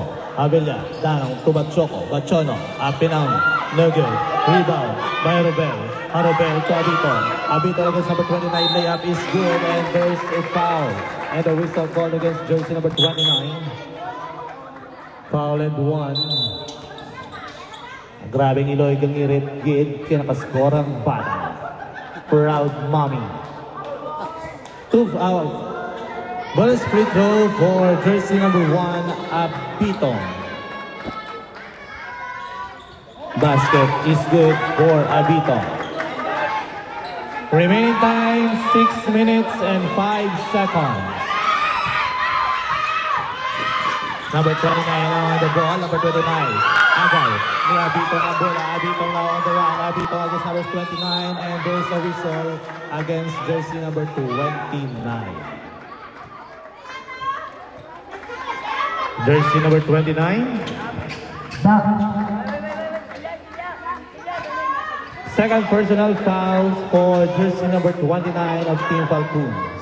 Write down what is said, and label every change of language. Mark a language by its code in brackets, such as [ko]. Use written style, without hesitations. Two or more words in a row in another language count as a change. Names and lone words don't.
[en] Avellana down to Bachoco. Bachono up and down. No good. Rebound by Harobel. Harobel to Abito. Abito against number 29. Layup is good and there's a foul. And a whistle called against jersey number 29. Foul and 1. [hil] Grabing Iloy kang irit-gid kinakaskore ang bata. [en] Proud mommy. 2 out. Bonus free throw for jersey number 1, Abito. Basket is good for Abito. Remaining time 6 minutes and 5 seconds. Number 29 on the ball, number 29. [hil] Agay ni Abito ang bola. Abito [en] now on the run. Abito against number 29 and there's a whistle against jersey number 29. Jersey number 29. Second personal foul for jersey number 29 of Team Falcons.